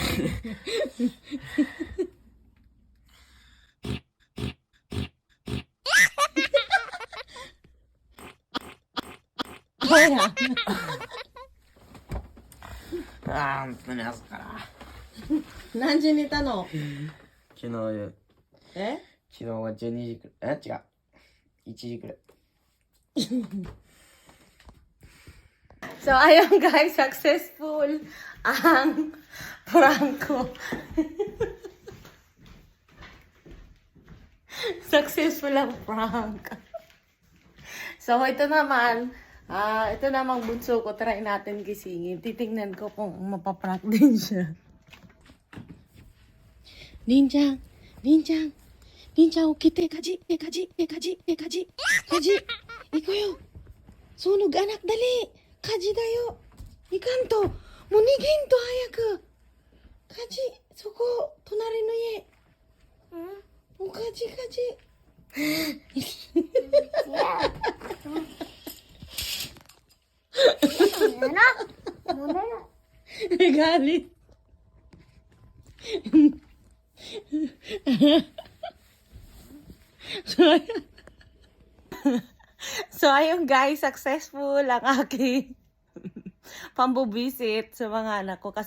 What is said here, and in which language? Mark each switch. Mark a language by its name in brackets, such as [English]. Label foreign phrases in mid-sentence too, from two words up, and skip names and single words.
[Japanese] ほら。本当に朝から何時に寝たの？昨日え？昨日は12時くらい違う1時くらい [Filipino] So, ayun guys, successful ang prank ko. Successful ang prank. So, ito namang bunso ko, try natin gisingin. Titingnan ko kung mapaprank din siya. Ninjang, [Japanese] 起きて、火事。行くよ。 [Filipino] sunog anak, dali. [Japanese] 火事だよ。行かんと。もう逃げんと早く。火事、そこ、隣の家。もう火事。Galit. [Filipino] So, ayun guys, successful ang aking pambubisit sa mga anak ko.